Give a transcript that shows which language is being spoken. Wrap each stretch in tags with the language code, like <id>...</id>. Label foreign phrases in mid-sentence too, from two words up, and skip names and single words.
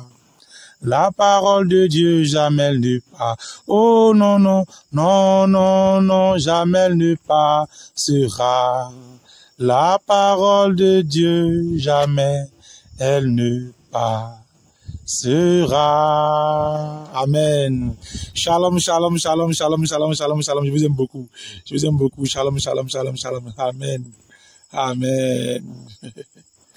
<fr>La parole de Dieu jamais ne passera. Oh, non, non, non, non, non, jamais ne passera. La parole de Dieu jamais elle ne passera. Amen.</fr> <he>שלום, שלום, שלום, שלום, שלום, שלום, שלום.</he> <fr>Je vous aime beaucoup. Je vous aime beaucoup.</fr> <he>שלום, שלום, שלום, שלום.</he> <fr>Amen. Amen.</fr>